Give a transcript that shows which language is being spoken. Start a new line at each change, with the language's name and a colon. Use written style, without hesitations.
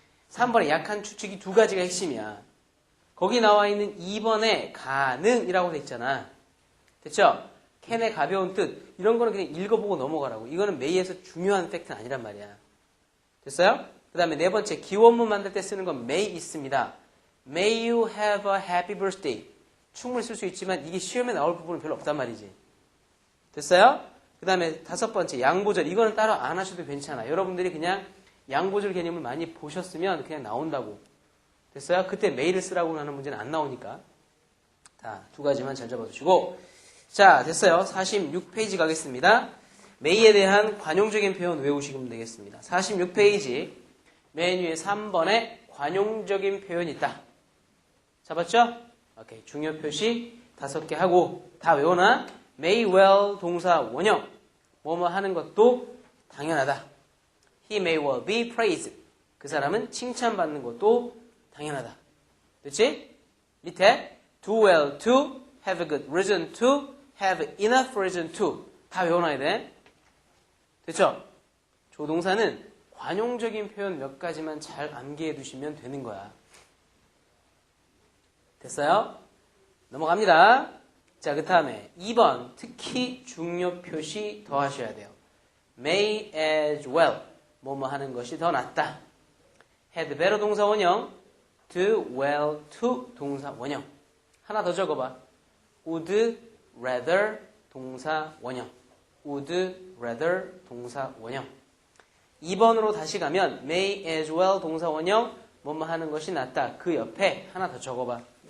Korean: 3번에 약한 추측이 두 가지가 핵심이야. 거기 나와 있는 2번에 가능이라고 돼 있잖아. 됐죠? 캔의 가벼운 뜻. 이런 거는 그냥 읽어보고 넘어가라고. 이거는 may에서 중요한 팩트는 아니란 말이야. 됐어요? 그 다음에 네 번째 기원문 만들 때 쓰는 건 may 있습니다.
English: May you have a happy birthday.
Korean: 충분히 쓸 수 있지만 이게 시험에 나올 부분은 별로 없단 말이지. 됐어요? 그 다음에 다섯 번째 양보절. 이거는 따로 안 하셔도 괜찮아. 여러분들이 그냥 양보절 개념을 많이 보셨으면 그냥 나온다고. 됐어요? 그때 may를 쓰라고 하는 문제는 안 나오니까. 자, 두 가지만 잘 잡아두시고. 자, 됐어요. 46페이지 가겠습니다. may에 대한 관용적인 표현 외우시면 되겠습니다. 46페이지 맨 위에 3번에 관용적인 표현이 있다. 잡았죠? 오케이. 중요 표시 5개 하고 다 외워놔. may well 동사 원형. 뭐뭐 하는 것도 당연하다.
English: He may well be praised.
Korean: 그 사람은 칭찬받는 것도 당연하다. 됐지?
English: 밑에 do well to, have a good reason to, have enough reason to.
Korean: 다 외워놔야 돼. 됐죠? 조동사는 관용적인 표현 몇 가지만 잘 암기해 두시면 되는 거야. 됐어요? 넘어갑니다. 자, 그 다음에 2번 특히 중요 표시 더 하셔야 돼요. may as well. 뭐뭐 하는 것이 더 낫다.
English: had better 동사 원형. do well to 동사 원형.
Korean: 하나 더 적어봐.
English: would rather 동사 원형. would rather 동사 원형.
Korean: 2번으로 다시 가면 may as well 동사 원형. 뭐뭐 하는 것이 낫다. 그 옆에 하나 더 적어봐.